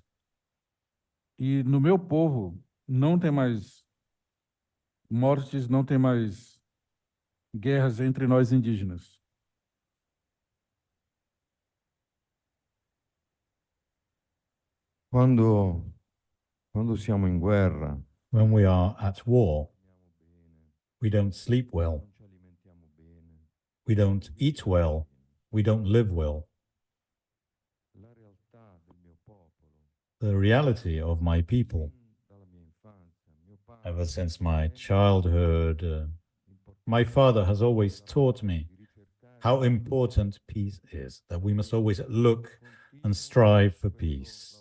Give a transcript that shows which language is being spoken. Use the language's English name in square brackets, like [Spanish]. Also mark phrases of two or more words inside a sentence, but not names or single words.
[Portuguese] E no meu povo não tem mais mortes, não tem mais guerras entre nós indígenas. [Italian] Quando siamo in guerra, [English] When we are at war, we don't sleep well, we don't eat well, we don't live well. The reality of my people, ever since my childhood, my father has always taught me how important peace is, that we must always look and strive for peace.